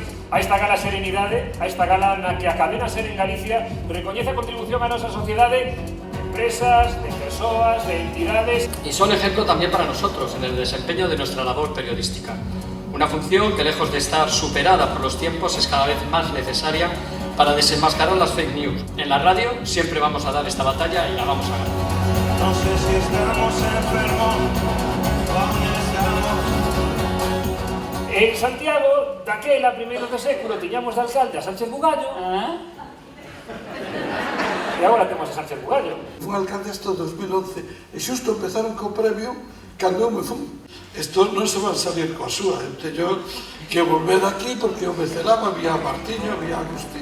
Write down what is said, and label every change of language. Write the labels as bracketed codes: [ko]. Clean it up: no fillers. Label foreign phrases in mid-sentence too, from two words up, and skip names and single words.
[gl] a esta gala Serenidade, a esta gala na que a cadena Ser en Galicia recoñece a contribución á nosa sociedade de empresas, de persoas, de entidades. [es] Y son ejemplo también para nosotros en el desempeño de nuestra labor periodística. Una función que, lejos de estar superada por los tiempos, es cada vez más necesaria para desenmascarar las [en] fake news. [es] En la radio siempre vamos a dar esta batalla y la vamos a ganar. No sé si estamos enfermos o aún estamos. [gl] En Santiago, daquela, primeiros do século, tiñamos de alcalde a Sánchez Bugallo. E agora temos a Sánchez Bugallo. [es] Fui alcalde hasta [gl] 2011 e xusto empezaron co premio cando eu me fui. Estos non se van salir coa súa, teño que volver aquí porque eu me celaba, vía Martiño, vía Agustín.